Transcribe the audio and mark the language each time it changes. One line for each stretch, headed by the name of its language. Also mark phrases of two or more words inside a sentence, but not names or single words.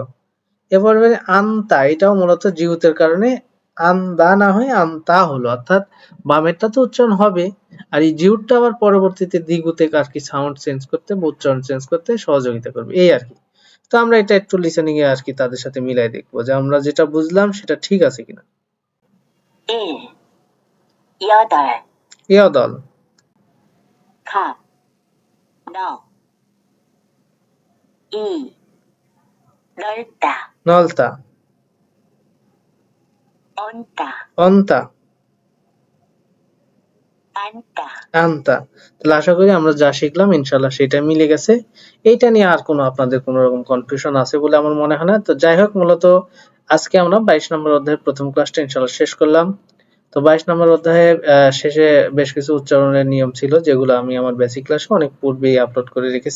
Bangla: এবার আন্তা, এটাও মূলত জিউতের কারণে আন্দা না হয়ে আন্তা হলো, অর্থাৎ বামেরটা তো উচ্চারণ হবে, আর এই জিউটটা আবার পরবর্তীতে দ্বিগুতে আর কি সাউন্ড চেঞ্জ করতে বা উচ্চারণ চেঞ্জ করতে সহযোগিতা করবে, এই আর কি। তো আমরা এটা একটু লিসেনিং এ আর কি তাদের সাথে মিলাই দেখবো যে আমরা যেটা বুঝলাম সেটা ঠিক আছে কিনা। 1, 8,
Korean: ইয়দল, 컵, 너, 2, 넓다, নলতা, 언다, অন্তা, 안다, আন্তা।
Bangla: তাহলে আশা করি আমরা যা শিখলাম ইনশাল্লাহ সেটা মিলে গেছে। এইটা নিয়ে আর কোনো আপনাদের কোনো রকম কনফিউশন আছে বলে আমার মনে হয় না। তো যাই হোক, মূলত আজকে আমরা 22 নম্বর অধ্যায়ের প্রথম ক্লাসটা ইনশাল্লাহ শেষ করলাম। তো 22 নম্বর অধ্যায়ের শেষে বেশ কিছু উচ্চারণের নিয়ম ছিল যেগুলো আমি আমার বেসিক ক্লাসে অনেক পূর্বেই আপলোড করে রেখেছি।